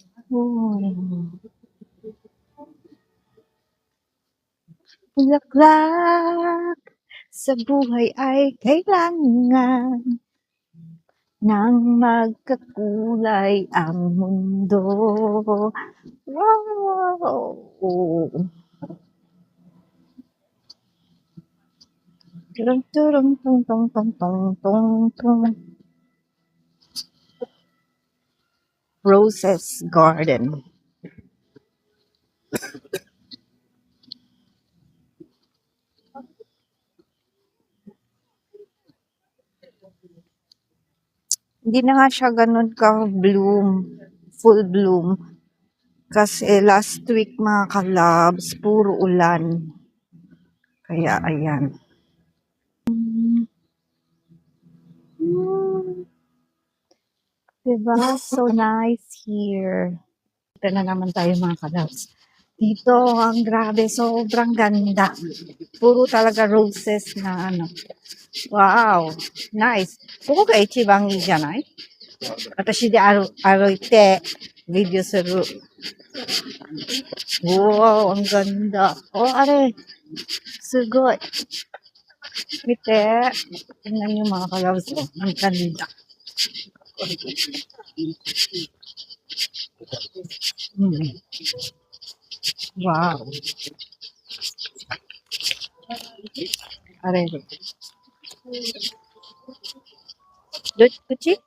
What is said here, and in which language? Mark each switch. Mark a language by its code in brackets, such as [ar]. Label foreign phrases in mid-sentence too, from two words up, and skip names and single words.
[tl] Hmm. Bulaklak sa buhay ay kailangan ng magkakulay ang mundo. Wow! Turung, turung, tung, tung, tung, tung, tung, tung. [en] Roses Garden. [tl] Hindi na nga siya ganun ka-bloom, [en] full bloom. [tl] Kasi [en] last week [tl] mga kalabs, puro ulan. Kaya ayan. Diba? [en] So nice here. [tl] Ito na naman tayo mga kalabs. Dito, ang grabe, sobrang ganda. Puro talaga roses na ano. [en] Wow, nice. [ja] ここが一番いいじゃない私で歩いて、ビデオする。 [tl] Wow, ang ganda. [ja] Oh, are, すごい。見て。 [tl] Tingnan niyo mga kalabs. Oh, ang ganda. Hmm. [ja] Wow. Are, kuchi?